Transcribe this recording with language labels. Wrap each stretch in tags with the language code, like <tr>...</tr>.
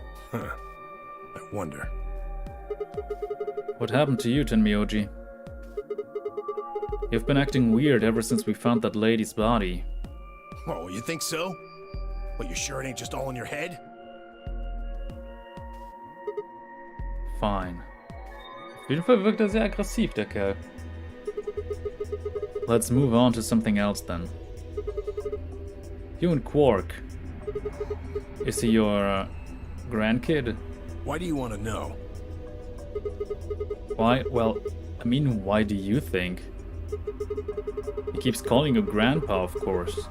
<en>Huh. I wonder. What happened to you, Tenmyoji? You've been acting weird ever since we found that lady's body. Oh, you think so? But you sure it ain't just all in your head? Fine.</en> <de>Auf jeden Fall wirkt er sehr aggressiv, der Kerl.</de> <en>Let's move on to something else then. You and Quark. Is he your grandkid? Why do you want to know? Why? Well, I mean, why do you think? He keeps calling you grandpa, of course.</en>